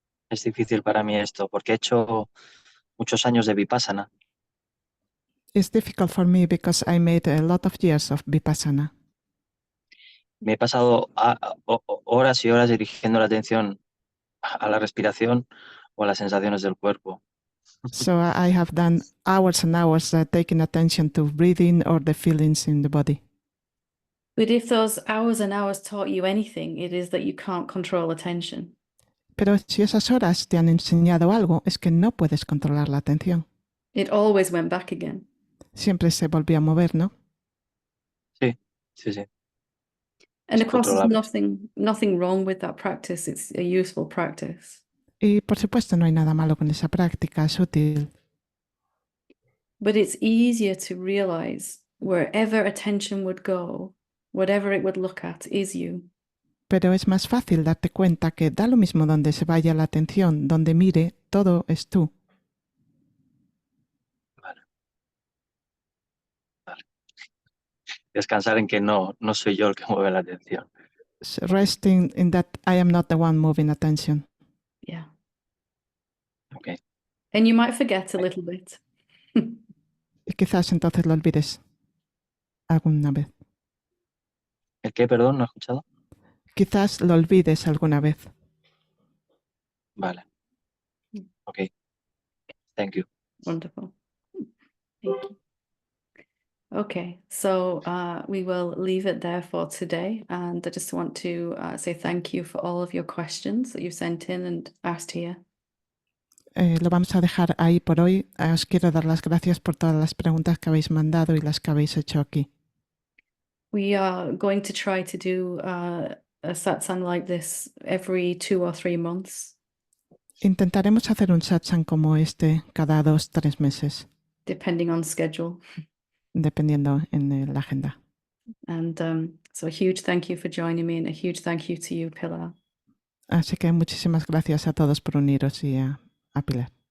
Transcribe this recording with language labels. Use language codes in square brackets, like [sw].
[es] Es difícil para mí esto, porque he hecho muchos años de vipassana. [en] It's difficult for me because I made a lot of years of vipassana. [es] Me he pasado horas y horas dirigiendo la atención a la respiración o a las sensaciones del cuerpo. [en] So I have done hours and hours taking attention to breathing or the feelings in the body. But if those hours and hours taught you anything, it is that you can't control attention. [es] Pero si esas horas te han enseñado algo, es que no puedes controlar la atención. [en] It always went back again. [es] Siempre se volvió a mover, ¿no? Sí, sí, sí. [en] And [es] Es [en] of course, there's [es] incontrolable. [en] nothing wrong with that practice. It's a useful practice. [es] Y por supuesto no hay nada malo con esa práctica, es útil. [en] But it's easier to realize wherever attention would go, whatever it would look at, is you. [es] Pero es más fácil darte cuenta que da lo mismo donde se vaya la atención, donde mire, todo es tú. Vale. Descansar en que no soy yo el que mueve la atención. [en] Resting in that I am not the one moving attention. Yeah. Okay. And you might forget a little bit. [es] Y quizás entonces lo olvides alguna vez. ¿El qué, perdón? ¿No he escuchado? Quizás lo olvides alguna vez. Vale. [en] Ok. Thank you. Wonderful. Thank you. Okay, so we will leave it there for today. And I just want to say thank you for all of your questions that you sent in and asked here. [es] Lo vamos a dejar ahí por hoy. Os quiero dar las gracias por todas las preguntas que habéis mandado y las que habéis hecho aquí. [en] We are going to try to do a satsang like this every 2 or 3 months. [es] Intentaremos hacer un satsang como este cada 2-3 meses, [en] Depending on schedule. [es] dependiendo en la agenda. [en] And so a huge thank you for joining me and a huge thank you to you, Pilar. [es] Así que muchísimas gracias a todos por uniros y a Pilar.